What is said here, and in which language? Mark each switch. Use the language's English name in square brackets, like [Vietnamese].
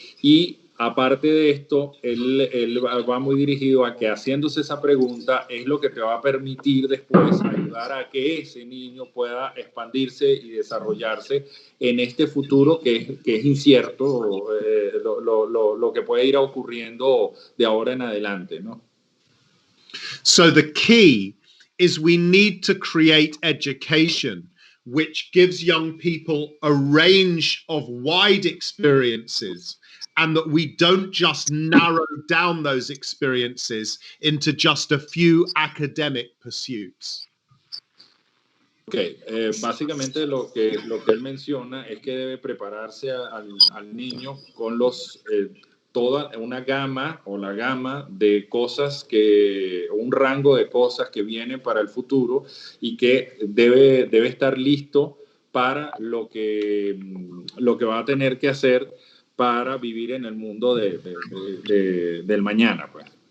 [Spanish] Y aparte de esto, él va muy dirigido a que haciéndose esa pregunta es lo que te va a permitir después ayudar a que ese niño pueda expandirse y desarrollarse en este futuro que es incierto, lo que puede ir ocurriendo de ahora en adelante, ¿no? [English] So the key is we need to create education which gives young people a range of wide experiences, and that we don't just narrow down those experiences into just a few academic pursuits. [Spanish] Okay, básicamente lo que él menciona es que debe prepararse al niño con toda una gama o la gama de cosas un rango de cosas que vienen para el futuro y que debe estar listo para lo que va a tener que hacer para vivir en el mundo del mañana, pues.